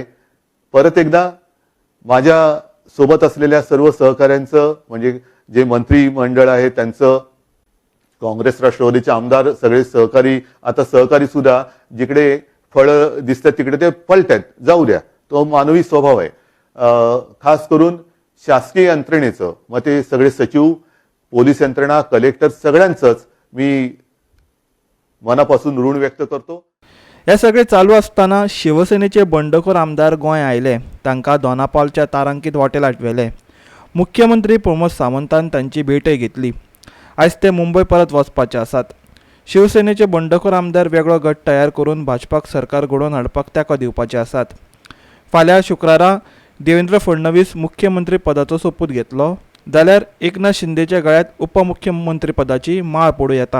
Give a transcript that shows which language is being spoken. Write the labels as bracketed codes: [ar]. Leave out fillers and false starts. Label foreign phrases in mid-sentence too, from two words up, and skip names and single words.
[mr] परत एकदा माझ्या सोबत असलेल्या सर्व सहकाऱ्यांचं म्हणजे जे मंत्रिमंडळ आहे त्यांचं, काँग्रेस राष्ट्रवादीचे आमदार सगळे सहकारी सुद्धा जिकडे फळ दिसतात तिकडे ते पलटतात, जाऊ द्या, तो मानवी स्वभाव आहे। खास करून शासकीय यंत्रणेचं, मग ते सगळे सचिव, पोलीस यंत्रणा, कलेक्टर सगळ्यांचंच मी मनापासून ऋण व्यक्त करतो। [kok] हे सगळे चालू असताना शिवसेनेचे बंडखोर आमदार गोंय आयले, तांकां दोनापावलच्या तारांकीत हॉटेलांत व्हेले। मुख्यमंत्री प्रमोद सावंतान तांची भेटय घेतली। आयज ते मुंबय परत वचपाचे आसात। शिवसेनेचे बंडखोर आमदार वेगळो गट तयार करून भाजपाक सरकार घडोवन हाडपाक तेंको दिवपाचे आसात। फाल्यां शुक्रारा देवेंद्र फडणवीस मुख्यमंत्री पदाचो सोपूत घेतलो जाल्यार एकनाथ शिंदेच्या गळ्यांत उपमुख्यमंत्री पदाची माळ पडूं येता।